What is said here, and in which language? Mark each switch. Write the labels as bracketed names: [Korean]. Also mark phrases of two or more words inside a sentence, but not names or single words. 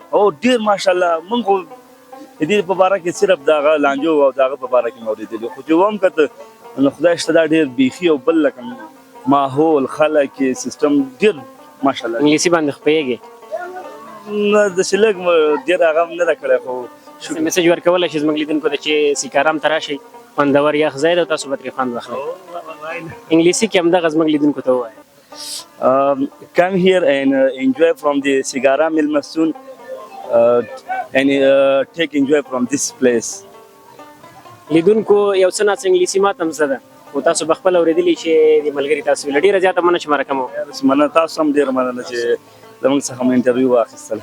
[Pashto] او ډېر ماشاءالله موږ خو د دې په باره کې صرف د هغه لانجو او د هغه په باره کې مې اورېدلي خو چې وم کته نو خدای شته دا ډېر بیخي او بل لکه ماحول خلک سیستم ډېر ماشاءالله. انګلیسي باندې خو پوهېږې؟ داسې لږ ډېر هغه هم نه ده کړی خو میسج ورکولی شي زموږ لیدونکو ته چې سیکارام ته راشئ خوندور یخ ځای دی او تاسو به ترې خوند واخلئ. انګلیسي کې همدغه زموږ لیدونکو ته ووایه. [English] Come here and enjoy from the Sigaram Milmasun and take enjoy from this place. [Pashto] لیدونکو یو څه ناڅه انګلیسي ما ته هم زده ده خو تاسو به خپله اورېدلي چې د ملګري تاسو ویله ډېره زیاته مننه چې مرکه مو مننه تاسو هم ډېره مننه چې زموږ څخه مو انټرویو واخیستله.